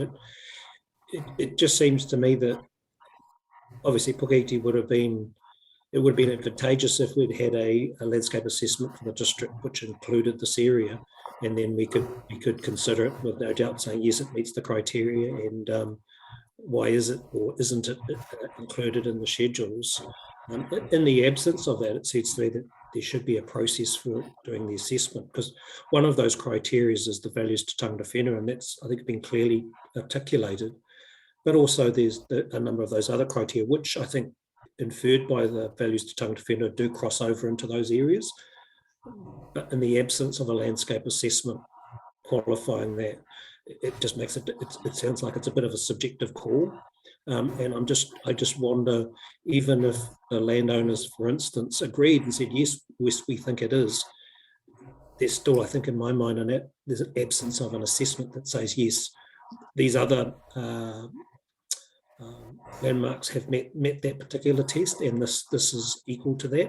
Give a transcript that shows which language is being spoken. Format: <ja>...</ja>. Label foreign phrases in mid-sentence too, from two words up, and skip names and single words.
<en>And it just seems to me that obviously Puketi would have been advantageous if we'd had a landscape assessment for the district which included this area, and then we could consider it with no doubt, saying yes, it meets the criteria, and why is it or isn't it included in the schedules. In the absence of that, it seems to me that there should be a process for doing the assessment, because one of those criteria is the values to</en> <mi>tangata whenua,</mi> <en>and that's, I think, been clearly articulated. But also there's a number of those other criteria which I think inferred by the values to</en> <mi>tangata whenua</mi> <en>do cross over into those areas. But in the absence of a landscape assessment qualifying that, it just makes it sounds like it's a bit of a subjective call. And I just wonder, even if the landowners, for instance, agreed and said, yes, we think it is, there's still, I think, in my mind, there's an absence of an assessment that says, yes, these other landmarks have met that particular test, and this is equal to that.</en>